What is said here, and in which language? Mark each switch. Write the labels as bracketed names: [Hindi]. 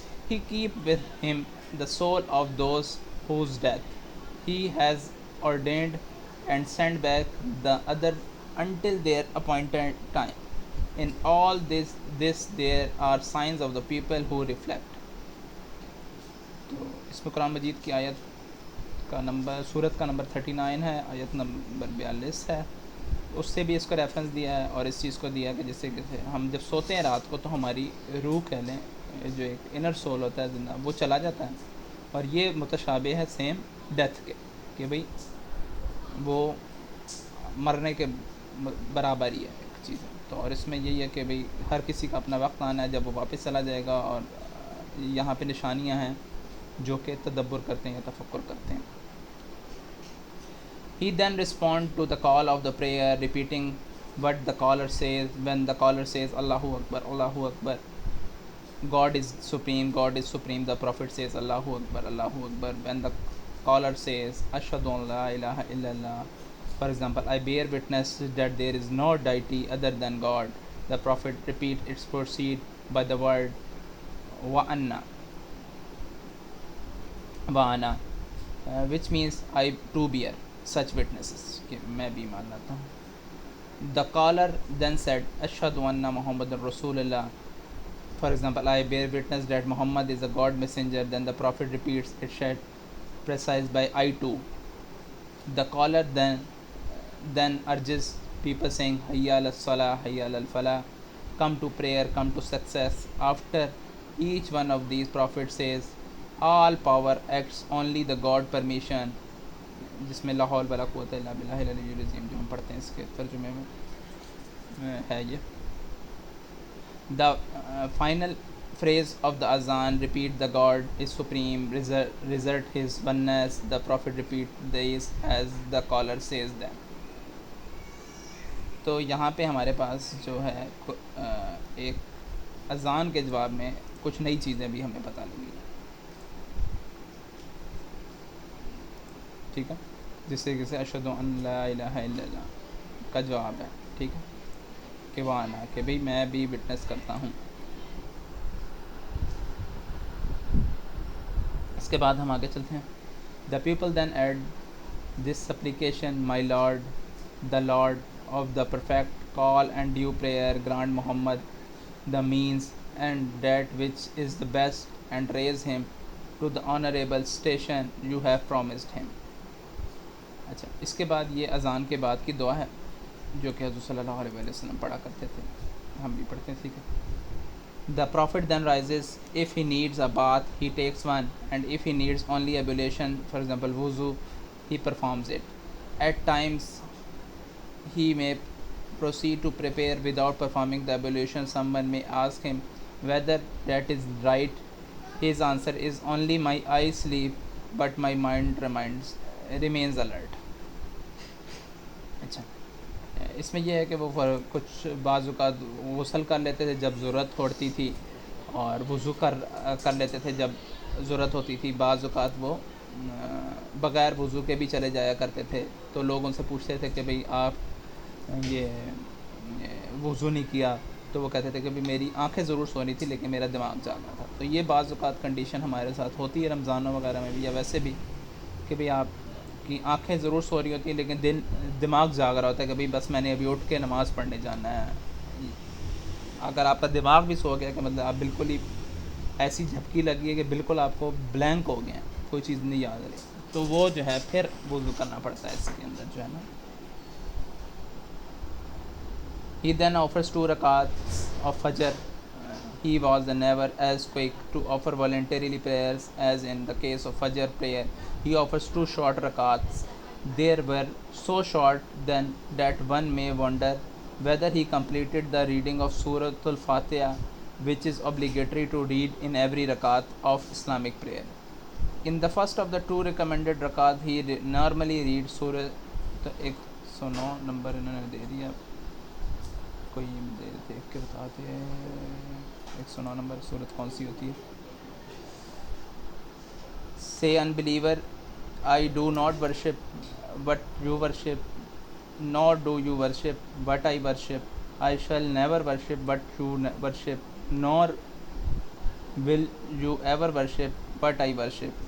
[English] He keep with him the soul of those whose death he has ordained, and send back the other until their appointed time. In all this there are signs of the people who reflect. [Hindi] तो इसमें कुरान मजीद की आयत का number, सूरत का number 39 है, आयत number 42 है. उससे भी इसको रेफरेंस दिया है, और इस चीज़ को दिया है कि जैसे कि हम जब सोते हैं रात को, तो हमारी रूह कह लें, जो एक [English] inner soul [Hindi] होता है जिंदा, वो चला जाता है. और ये मुतशाबे है [English] same death [Hindi] के, कि भाई वो मरने के बराबर ही है एक चीज़. तो और इसमें यही है कि भाई हर किसी का अपना वक्त आना है जब वो वापस चला जाएगा, और यहाँ पे निशानियाँ हैं जो कि तदब्बुर करते हैं या तफक्कुर करते हैं. [English] He then respond to the call of the prayer, repeating what the caller says. When the caller says Allahu Akbar, Allahu Akbar, God is supreme, God is supreme, the Prophet says Allahu Akbar, Allahu Akbar. When the caller says, Ashhadu an la ilaha illallah. For example, I bear witness that there is no deity other than God. The Prophet repeat its proceed by the word wa anna, wa ana, which means I too bear such witnesses. [Hindi] कि मैं भी मान लाता हूँ. [English] The caller then said, Ashhadu anna Muhammadan Rasulullah. For example, I bear witness that Muhammad is a God messenger. Then the Prophet repeats it said precise by I too. The caller then urges people saying Hayya al salah, Hayya al falah, come to prayer, come to success. After each one of these, Prophet says, all power acts only the God permission, [Hindi] जिसमें ला हौल वला कुव्वता इल्ला बिल्लाहिल अलिय्युल अज़ीम जो हम पढ़ते हैं इसके तर्जुमे में है ये. [English] The final phrase of the azan repeat the God is supreme, result his oneness. The Prophet repeat this as the caller says them. [Hindi] तो यहाँ पे हमारे पास जो है एक अजान के जवाब में कुछ नई चीज़ें भी हमें पता लगी. ठीक है, जिससे जैसे अशहदु अन ला इलाहा इल्लल्लाह का जवाब है. ठीक है, कि वाना कि भाई मैं भी विटनेस करता हूँ. इसके बाद हम आगे चलते हैं. [English] The people then add this supplication my lord the lord of the perfect call and due prayer grant Muhammad the means and that which is the best and raise him to the honorable station you have promised him. [Hindi] अच्छा, इसके बाद ये अज़ान के बाद की दुआ है जो कि हज़रत सल्लल्लाहु अलैहि वसल्लम पढ़ा करते थे, हम भी पढ़ते हैं. ठीक है. [English] The Prophet then rises. If he needs a bath, he takes one, and if he needs only ablution, for example wuzu, he performs it. At times he may proceed to prepare without performing the ablution. Someone may ask him whether that is right. His answer is only my eyes sleep but my mind remains alert. [Hindi] अच्छा, इसमें यह है कि वो कुछ बाज़-औक़ात गुस्ल कर लेते थे जब ज़रूरत पड़ती थी और वज़ू कर लेते थे जब ज़रूरत होती थी. बाज़-औक़ात वो बग़ैर वज़ू के भी चले जाया करते थे. तो लोग उनसे पूछते थे कि भाई आप ये वज़ू नहीं किया, तो वो कहते थे कि भाई मेरी आंखें ज़रूर सो रही थी लेकिन मेरा दिमाग जाग रहा था. तो ये बाज़-औक़ात कंडीशन हमारे साथ होती है रमज़ानों वगैरह में भी या वैसे भी कि भाई आपकी आंखें ज़रूर सो रही होती हैं लेकिन दिमाग जाग रहा होता है कि भाई बस मैंने अभी उठ के नमाज़ पढ़ने जाना है. अगर आपका दिमाग भी सो गया कि मतलब आप बिल्कुल ही ऐसी झपकी लगी है कि बिल्कुल आपको ब्लैंक हो गए, कोई चीज़ नहीं याद रही, तो वो जो है फिर वज़ू करना पड़ता है इसके अंदर जो है ना. [English] He then offers 2 rakats of Fajr. He was never as quick to offer voluntarily prayers as in the case of Fajr prayer. He offers 2 short rakats. They were so short then that one may wonder whether he completed the reading of Surah Al-Fatiha, which is obligatory to read in every rakat of Islamic prayer. In the first of the 2 recommended rakat, he normally reads Surah. [Hindi] तो 109 number इन्होंने दे दिया, कोई देख के बताते हैं 109 number सूरत कौन सी होती है. [English] Say unbeliever, I do not worship what you worship, nor do you worship what I worship. I shall never worship what you worship, nor will you ever worship what I worship.